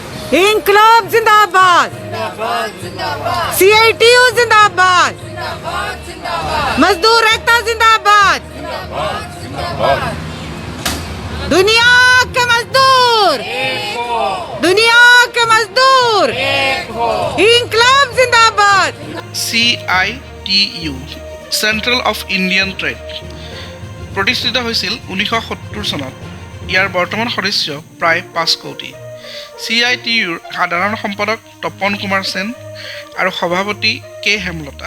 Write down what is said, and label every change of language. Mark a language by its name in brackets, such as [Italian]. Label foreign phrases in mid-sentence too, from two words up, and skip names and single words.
[Hindi] इंकलाब जिंदाबाद, CITU जिंदाबाद, मजदूर एकता जिंदाबाद, दुनिया के मजदूर, दुनिया के मजदूर, इंकलाब जिंदाबाद। [Assamese] CITU চেণ্ট্ৰেল অফ ইণ্ডিয়ান ট্ৰেড প্ৰতিষ্ঠিত হৈছিল 1970 চনত। ইয়াৰ বৰ্তমান সদস্য প্ৰায় 5 কোটি। CITUৰ সাধাৰণ সম্পাদক তপন কুমাৰ সেন আৰু সভাপতি কে হেমলতা।